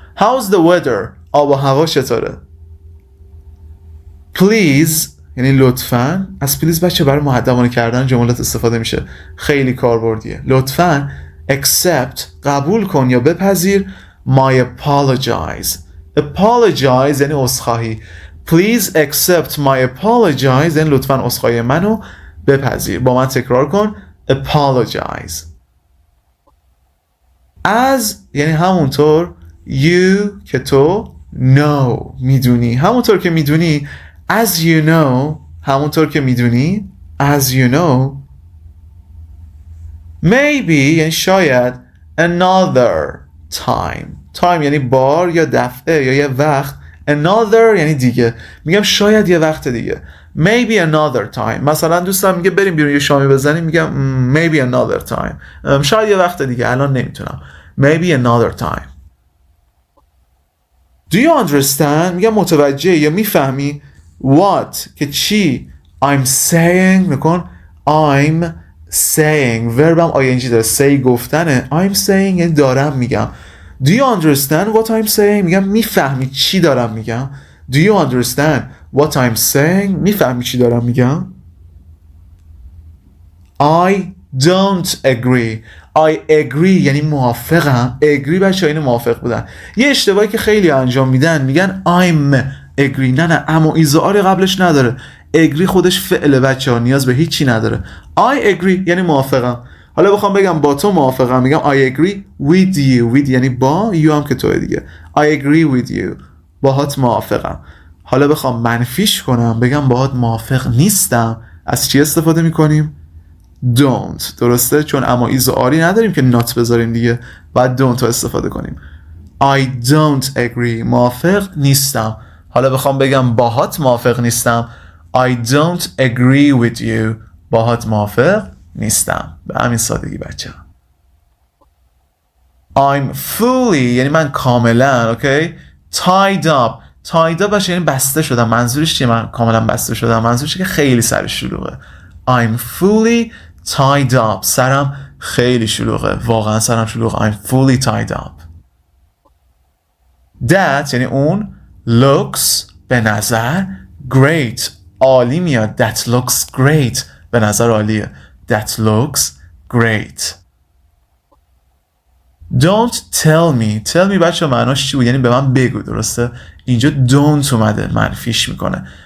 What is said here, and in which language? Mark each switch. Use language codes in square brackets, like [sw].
[en] how's the weather [fa] آب و هوا چطوره. please یعنی لطفاً. از please بچه برای مؤدبانه کردن جملات استفاده میشه، خیلی کاربردیه. لطفاً accept قبول کن یا بپذیر [en] my apologize. [fa] apologize یعنی عذرخواهی. [en] Please accept my apologize. [fa] یعنی لطفاً عذرخواهی منو بپذیر. با من تکرار کن. Apologize. As یعنی همونطور. You که تو. Know میدونی. همونطور که میدونی. [en] As you know [fa] همونطور که میدونی. [en] As you know. [fa] Maybe یعنی شاید. [en] Another time. [fa] Time یعنی بار یا دفعه یا یه وقت. Another یعنی دیگه. میگم شاید یه وقت دیگه. [en] Maybe another time. [fa] مثلا دوستم میگه بریم بیرون یه شامی بزنیم. میگم [en] maybe another time. [fa] شاید یه وقت دیگه. الان نمیتونم. [en] Maybe another time. Do you understand? [fa] میگم متوجه یا میفهمی. What که چی. [en] I'm saying نکن. I'm saying verbم ing داره. [fa] say گفتنه. [en] I'm saying [fa] یعنی دارم میگم. [en] Do you understand what I'm saying? [fa] میگم میفهمی چی دارم میگم. [en] Do you understand what I'm saying? [fa] میفهمی چی دارم میگم. [en] I don't agree. [fa] I agree یعنی موافقم. agree بچه این موافق بودن. یه اشتباهی که خیلی انجام میدن میگن [en] I'm agree. [fa] نه اما ایزار قبلش نداره. agree خودش فعل بچه ها نیاز به هیچی نداره. I agree یعنی موافقم. حالا بخوام بگم با تو موافقم میگم [en] I agree with you. [fa] with یعنی با. you هم که توی دیگه. [en] I agree with you. [fa] باهات موافقم. حالا بخوام منفیش کنم بگم باهات موافق نیستم. از چی استفاده میکنیم؟ don't. درسته؟ چون اما ایز و آری نداریم که not بذاریم دیگه. بعد don't استفاده کنیم. [en] I don't agree. [fa] موافق نیستم. حالا بخوام بگم باهات موافق نیستم [en] I don't agree with you. [fa] باهات موافق نیستم. به همین سادگی بچه. [en] I'm fully [fa] یعنی من کاملا [en] okay tied up. tied up [fa] باشه یعنی بسته شدم. منظورش چیه من کاملا بسته شدم؟ منظورش که خیلی سر شلوغه. [en] I'm fully tied up. [fa] سرم خیلی شلوغه. واقعا سرم شلوغه. [en] I'm fully tied up. [fa] That یعنی اون. looks به نظر. great عالی میاد. [en] That looks great [fa] به نظر عالیه. [en] That looks great. Don't tell me. tell me [fa] بچه معناش چی بود؟ یعنی به من بگو. درسته؟ اینجا don't اومده منفیش میکنه.